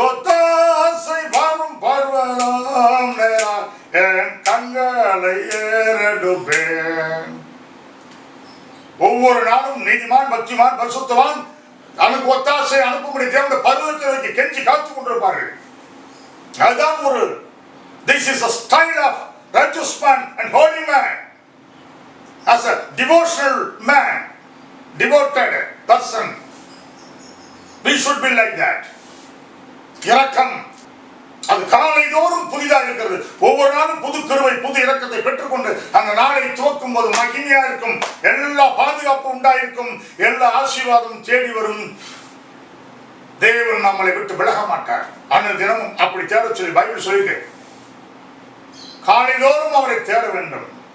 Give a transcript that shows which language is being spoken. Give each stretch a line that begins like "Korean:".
Tamil: எனக்கொத்தாசை வரும் பர்வதம் நேரா என் கண்களை ஏறெடுப்பேன். ஒவ்வொரு நாளும் நீதிமான், பக்திமான், பரிசுத்தவான் தனக்கு ஒத்தாசை அனுப்பும்படி தேவனுடைய பருவத்தை வைக்க கெஞ்சி காத்துக் கொண்டிருப்பார்கள். அதுதான் ஒரு
English: this is a style of righteous man and holy man. As a devotional man, devoted person, we should be like that.
Tamil: இரக்கம் அது காலைதோறும் புதிதாக இருக்கிறது. ஒவ்வொரு நாளும் புது கிருபை, புது இரக்கத்தை பெற்றுக்கொண்டு அந்த நாளை துவக்கும் போது மகிமையா இருக்கும். எல்லா பாதுகாப்பும் உண்டாயிருக்கும். எல்லா ஆசீர்வாதமும் தேடி வரும். தேவன் நம்மளை விட்டு விலக மாட்டார். அந்த தினமும் அப்படி தேட சொல்லி பைபிள் சொல்லிட்டு காலைதோறும் அவரை தேட வேண்டும்.